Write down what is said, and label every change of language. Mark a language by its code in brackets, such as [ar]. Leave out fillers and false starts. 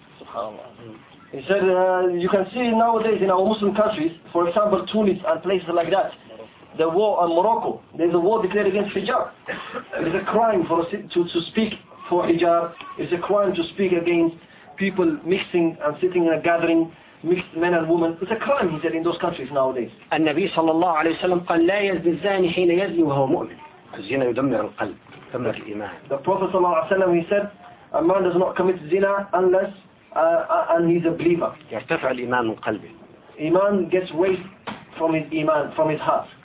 [ar] سبحان الله [en] he said you can see nowadays in our Muslim countries for example Tunis and places like that the war on Morocco there's a war declared against hijab it's a crime for us to speak for hijab is a crime to speak against people mixing and sitting in a gathering mixed men and women it's a crime he said in those countries nowadays [ar] النبي صلى الله عليه وسلم قال لا يزني الزاني حين يزني وهو مؤمن الزنا يدمر القلب يدمر الايمان [en] the prophet [ar] صلى الله عليه وسلم [en] he said a man does not commit zina unless and he's a believer [ar] يرتفع الايمان من قلبه [en] iman gets weight from his iman from his heart